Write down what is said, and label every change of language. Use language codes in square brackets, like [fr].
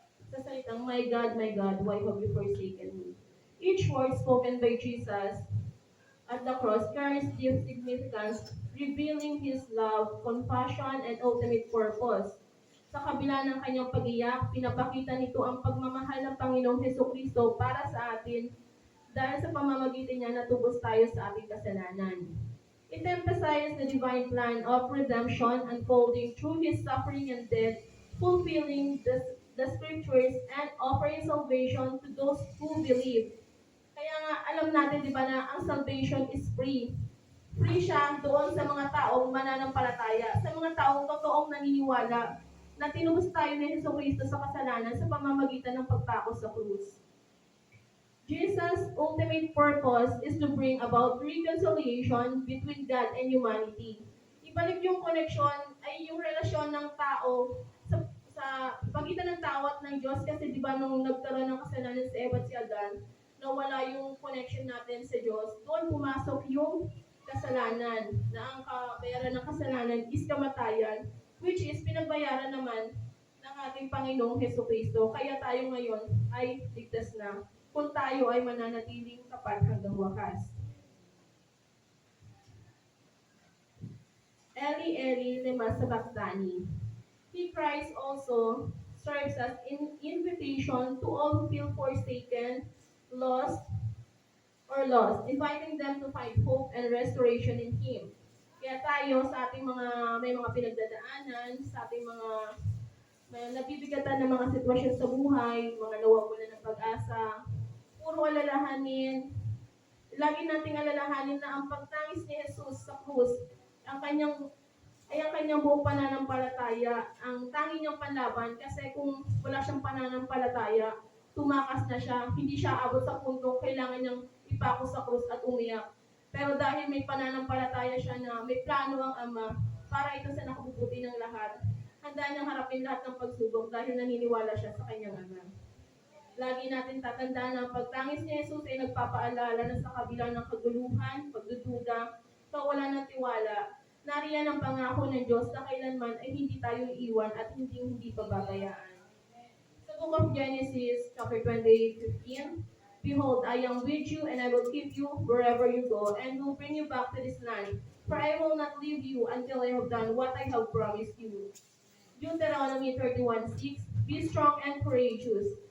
[tl] Sa salitang, [en] my God, why have you forsaken me? Each word spoken by Jesus at the cross carries deep significance, revealing His love, compassion, and ultimate purpose. [tl] Sa kabila ng kanyang pag-iyak, pinapakita nito ang pagmamahal ng Panginoong Hesukristo para sa atin dahil sa pamamagitan niya natubos tayo sa ating kasalanan. [en] It emphasizes the divine plan of redemption unfolding through His suffering and death, fulfilling the scriptures and offering salvation to those who believe. [tl] Kaya nga, alam natin, di ba, na ang [en] salvation is free. Free [tl] siya doon sa mga taong mananampalataya, sa mga taong totoong naniniwala na tinubos tayo ni Jesucristo sa kasalanan sa pamamagitan ng pagpako sa krus. [en] Jesus' ultimate purpose is to bring about reconciliation between God and humanity. [tl] Ibalik yung connection ay yung relasyon ng tao sa pagitan ng tao at ng Diyos, kasi di ba nung nagkaroon ng kasalanan si Eva at si Adan, nawala yung connection natin sa Diyos, doon pumasok yung kasalanan, na ang kabayaran ng kasalanan is kamatayan, which is pinagbayaran naman ng ating Panginoong Hesukristo. Kaya tayo ngayon ay ligtas na kung tayo ay mananatiling tapat hanggang wakas. [arc] Eli, Eli, lema sabachthani. [en] He Christ also serves as an invitation to all who feel forsaken, lost, inviting them to find hope and restoration in Him. [tl] Kaya tayo sa ating may mga pinagdadaanan, sa ating mga nabibigatan ng mga sitwasyon sa buhay, mga nawawalan ng pag-asa, puro alalahanin, lagi nating alalahanin na ang pagtangis ni Jesus sa krus, ang kanyang buong pananampalataya, ang tanging niyang panlaban, kasi kung wala siyang pananampalataya, tumakas na siya, hindi siya abot sa punto, kailangan niyang ipako sa krus at umiyak. Pero dahil may pananampalataya siya na may plano ang Ama para ito sa nakabubuti ng lahat, handa niyang harapin lahat ng pagsubok dahil naniniwala siya sa kanyang Ama. Lagi natin tatandaan na ang pagtangis ni Jesus ay nagpapaalala na sa kabila ng kaguluhan, pagdududa, kawalan ng tiwala, nariyan ang pangako ng Diyos na kailanman ay hindi tayo iiwan at hindi pababayaan. [en] Sa book of Genesis, chapter 28:15, Behold, I am with you and I will keep you wherever you go and will bring you back to this land. For I will not leave you until I have done what I have promised you. Deuteronomy 31:6, Be strong and courageous.